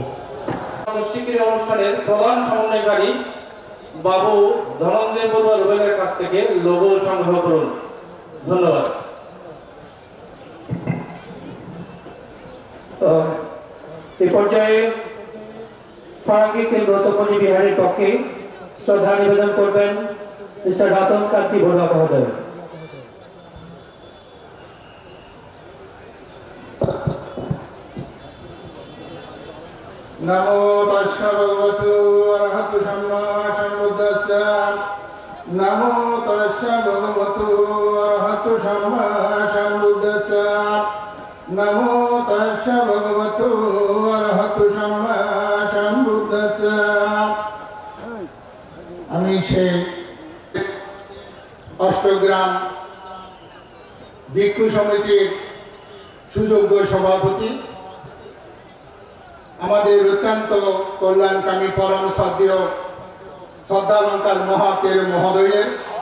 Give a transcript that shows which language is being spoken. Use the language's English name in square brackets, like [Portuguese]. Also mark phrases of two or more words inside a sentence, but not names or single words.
[Bangla] গোষ্ঠীক্রিয়া অনুষ্ঠানের প্রধান সমন্বয়কারী বাবু ধনঞ্জয় বড়ুয়া রুবেলের কাছ থেকে লোগো সংগ্রহ করুন। ধন্যবাদ। এই পর্যায়ে ফারাঙ্গি কেন্দ্রতপনী বিহারের পক্ষে শ্রদ্ধা নিবেদন করবেন মিস্টার রাতন কান্তি বড়ুয়া মহোদয়। [Pali] नमो तस्मै भगवतो अरहतो सम्मा सम्बुद्धस्स। नमो तस्मै भगवतो अरहतो सम्मा सम्बुद्धस्स। नमो तस्मै भगवतो अरहतो सम्मा सम्बुद्धस्स। [Bangla] আমি সেই অষ্টগ্রাম ভিক্ষু সমিতির সুযোগ্য সভাপতি, আমাদের অত্যন্ত কল্যাণকামী পরম শ্রদ্ধেয় শ্রদ্ধালঙ্কার মহাতের মহোদয়ের